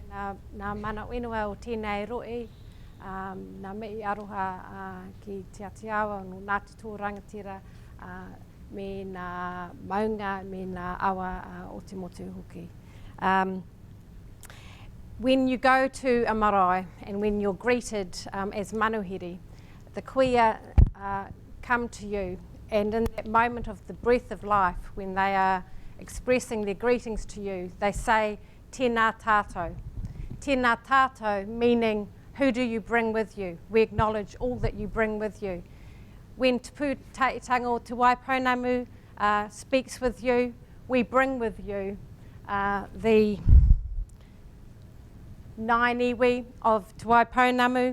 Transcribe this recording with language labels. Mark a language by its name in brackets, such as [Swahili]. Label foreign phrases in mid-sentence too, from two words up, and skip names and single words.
[Māori] nā mana whenua o tēnei roi, nā mei aroha ki Te Atiawa, no Ngāti Tō Rangatira, me nā maunga, me nā awa o te motu hoki. [English] When you go to a marae and when you're greeted as manuhiri, the kuia come to you, and in that moment of the breath of life, when they are expressing their greetings to you, they say, [Māori] tēnā tātou. Tēnā tātou [English] meaning, who do you bring with you? We acknowledge all that you bring with you. When Te Putahitanga o Te Waipounamu speaks with you, we bring with you the nine iwi of Te Waipounamu.